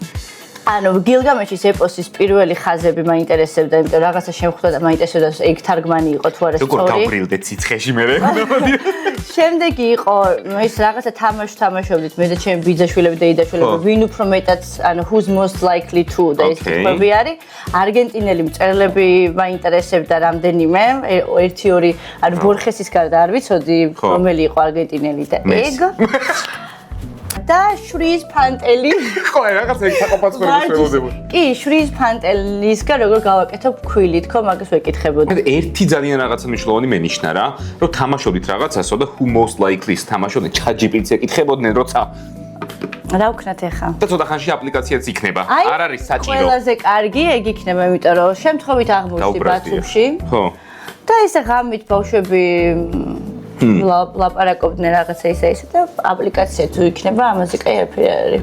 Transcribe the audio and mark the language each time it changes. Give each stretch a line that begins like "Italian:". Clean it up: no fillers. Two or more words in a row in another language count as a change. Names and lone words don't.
Georgian: ანუ გილგამეშის ეპოსის პირველი ხაზები მაინტერესებდა, იმიტომ რაღაცა შემხვდა და მაინტერესებდა ეგ თარგმანი იყო თუ არა სწორი. როგორ გავბრილდე ციცხეში მე? შემდეგი იყო ის რაღაცა თამაშობდით მე და ჩემი ბიძაშვილები და იდაშვილები, ვინ უფრო მეტად, ანუ
English: who's most likely to
Georgian: და ეს კითხვები არის. არგენტინელი მწერლები მაინტერესებდა რამდენიმე, 1-2, ანუ ბორხესის გარდა არ ვიცოდი, რომელი იყო არგენტინელი და ეგ. და შრის ფანტელი. ხო, რაღაც ეგ საკოპაც ხელმოწერდება. კი, შრის ფანტელისგან როგორ გავაკეთებ ქვილი, თქო, მაგას ვეკითხებოდი. ერთი ძალიან რაღაცა მნიშვნელოვანი მენიშნა რა, რომ თამაშობდით რაღაცასო და
English: who most likely-
Georgian: ს თამაშობდნენ ChatGPT-ს ეკითხებოდნენ, როცა რა ვქნათ ახლა? და ცოტა ხანში აპლიკაციაც იქნება. არ არის საჭირო. ყველაზე კარგი ეგ იქნება, იმიტომ რომ შემთხვევით აღმოჩნდი ბათუმში. ხო. და ესე ღამით ბავშვები ლაპარაკობდნენ რაღაცა ისე და აპლიკაცია თუ იქნება, ამაზე კაი არაფერი არ არის.